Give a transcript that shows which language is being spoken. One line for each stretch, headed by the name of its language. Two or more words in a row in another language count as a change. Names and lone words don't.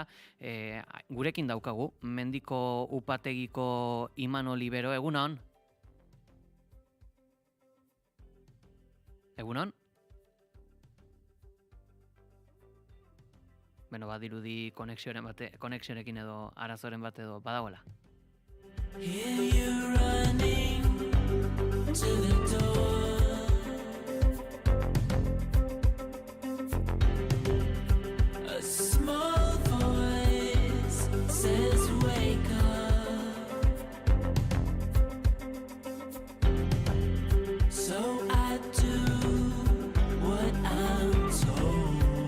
Basque: Gurekin daukagu, Mendiko upategiko Imanol Libero, egunon? Egunon? Badirudi konexionekin edo arazoren bat edo badagoela.
English: To the door, a small voice says wake up, so I do what I'm told.